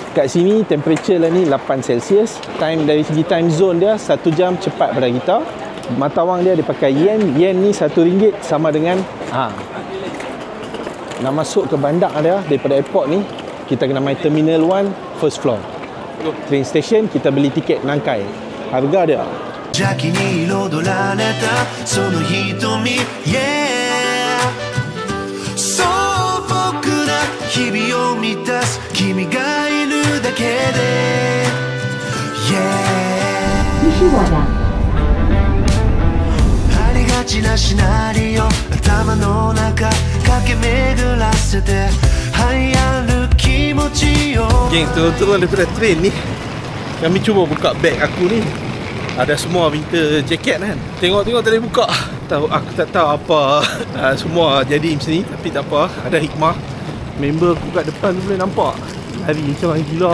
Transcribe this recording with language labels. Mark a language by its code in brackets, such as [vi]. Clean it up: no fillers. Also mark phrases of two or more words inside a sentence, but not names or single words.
[ms] Kat sini temperature lah ni 8 Celsius. Time dari segi [en] time zone [ms] dia 1 jam cepat pada kita. Mata wang dia pakai yen. Yen ni RM1 sama dengan nak masuk ke bandar dia daripada airport ni, kita kena main Terminal 1 [en] first floor. Train station, [ms] kita beli tiket Nangkai. Harga dia [ja] 邪気に彩られたその瞳 Yeah 素朴な日々を満たす君がいるだけで Yeah ありがちなシナリオ頭の中駆け巡らせて流行る気持ちよ [ms] Geng, turun daripada train ni, kami cuba buka beg aku ni. Ada semua [en] winter jacket [ms] kan. Tengok-tengok tadi buka. Aku tak tahu apa semua jadi macam ni. Tapi tak apa, ada hikmah. Member aku kat depan tu boleh nampak lari macam orang gila.